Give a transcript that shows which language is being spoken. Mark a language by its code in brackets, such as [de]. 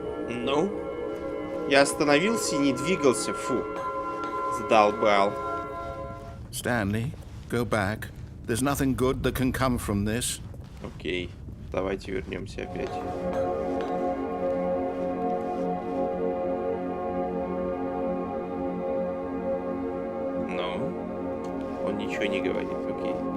[ru] Ну, я остановился и не двигался, фу, задолбал. [en] Stanley, go back. There's nothing good that can come from this. [ru] Окей. Давайте вернемся опять. Ну, он ничего не говорит, окей.